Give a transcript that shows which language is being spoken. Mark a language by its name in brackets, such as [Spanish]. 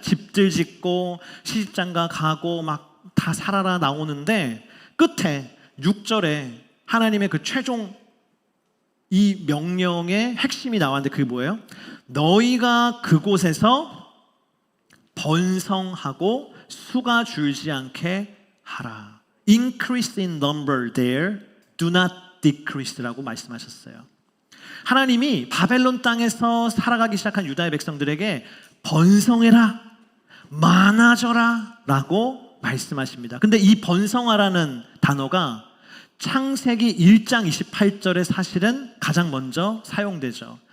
[Korean] 집들 짓고 시집장가 가고 막 다 살아라 나오는데, 끝에 6절에 하나님의 그 최종 이 명령의 핵심이 나왔는데, 그게 뭐예요? 너희가 그곳에서 번성하고 수가 줄지 않게 하라. [English] Increase in number there, do not decrease [Korean] 라고 말씀하셨어요. 하나님이 바벨론 땅에서 살아가기 시작한 유다의 백성들에게 번성해라, 많아져라 라고 말씀하십니다. 근데 이 번성하라는 단어가 창세기 1장 28절에 사실은 가장 먼저 사용되죠.